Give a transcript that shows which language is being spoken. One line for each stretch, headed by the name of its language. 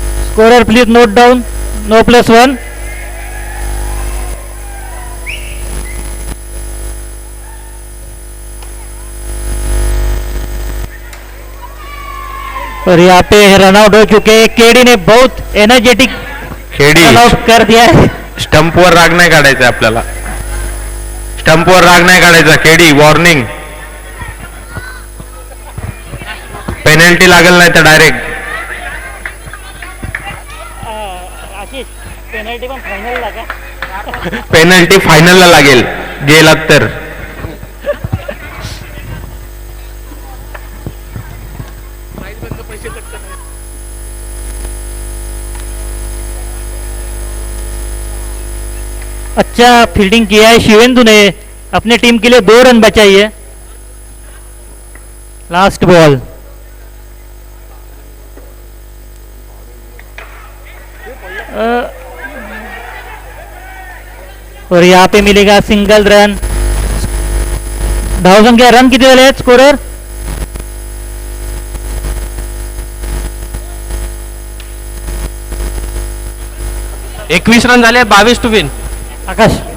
English: Scorer please note down. No +1.
Hindi: और यहाँ पे रन आउट हो चुके हैं। केडी ने बहुत एनर्जेटिक खेडी रन आउट कर दिया है।
Marathi: स्टंपवर राग नाही काढायचा आपल्याला, स्टंपवर राग नाही काढायचा. केडी वॉर्निंग, पेनल्टी लागेल नाही तर डायरेक्ट. पेनल्टी फायनलला लागेल गेलात तर.
Hindi: अच्छा फील्डिंग किया है शिवेंदु ने, अपने टीम के लिए 2 रन बचाई है। लास्ट बॉल और यहाँ पे मिलेगा सिंगल रन।
Marathi: धाव संख्या रन किती झाले आहेत स्कोरर? एकवीस रन झाले, 22 टू विन. आकाश